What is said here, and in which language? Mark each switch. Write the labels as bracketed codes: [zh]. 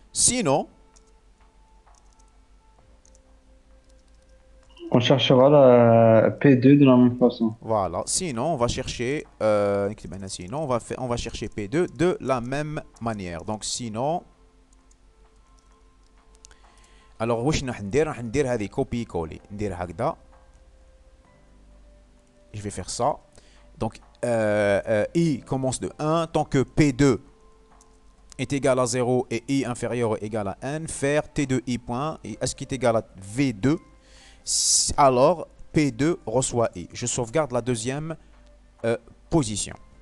[fr] Sinon... On cherchera la P2 de la même façon. Voilà. Sinon, on va chercher... sinon, on va chercher P2 de la même manière. Donc, sinon... Alors, [ar] واش راح ندير هذه كوبي كولي ندير هكذا. [fr] Je vais faire ça. Donc, I commence de 1 tant que P2 est égal à 0 et I inférieur ou égal à N, faire T2I point, et est-ce qui est égal à V2, alors P2 reçoit I. Je sauvegarde la deuxième position.